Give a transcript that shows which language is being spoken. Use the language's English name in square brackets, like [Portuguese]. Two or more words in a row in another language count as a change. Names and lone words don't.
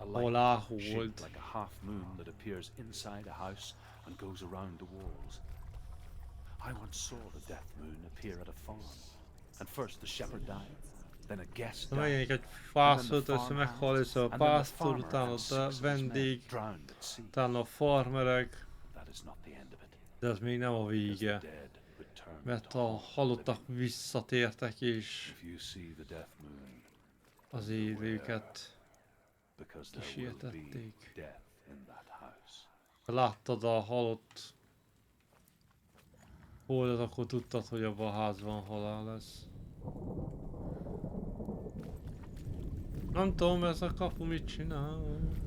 [English] Hola, light shaped hold. like a half moon that appears inside a house and goes around the walls. I once saw the death moon appear at a farm, and first the shepherd died, then a guest died, [Hungarian] Megjelenik egy [English] and then the [Hungarian] pásztor, össze meghal, [English] farmhand, [Hungarian] össze a [English] and then the [Hungarian] pásztor, [English] farmer [Hungarian] utána [English] and [Hungarian] a [English] 6 of his men [Hungarian] vendég, [English] drowned at sea. [Hungarian] utána a farmerek, [English] That is not the end of it. [Hungarian] de ez még nem a [English] As the [Hungarian] vége. [English] dead return [Hungarian] Mert [English] to [Hungarian] a [English] haunt the [Hungarian] halottak [English] living. [Hungarian] visszatértek és [English] If you see the death moon, [Hungarian] az élőket [English] because there will be [Hungarian] kísértették. [English] death in that house. [Hungarian] Ha láttad a halott holdat, akkor tudtad, hogy abban a házban halál lesz. Nem tudom, ez a kapu mit csinál.